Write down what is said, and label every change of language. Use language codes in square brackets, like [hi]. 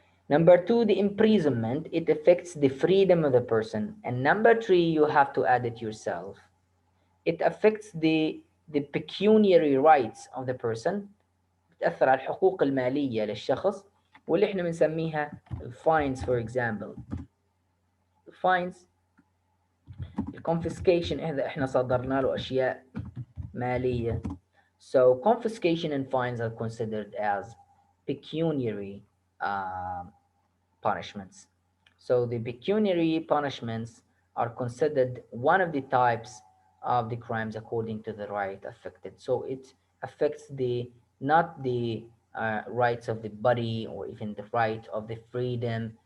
[en] Number two, the imprisonment, it affects the freedom of the person. And number three, you have to add it yourself, it affects the pecuniary rights of the person، [ar] بتأثر على الحقوق المالية للشخص، واللي احنا بنسميها [en] fines. For example, fines، [ar] الconfiscation احنا صدرنا له أشياء مالية. [en] So confiscation and fines are considered as pecuniary punishments. So the pecuniary punishments are considered one of the types of the crimes according to the right affected. So it affects the not the rights of the body or even the right of the freedom.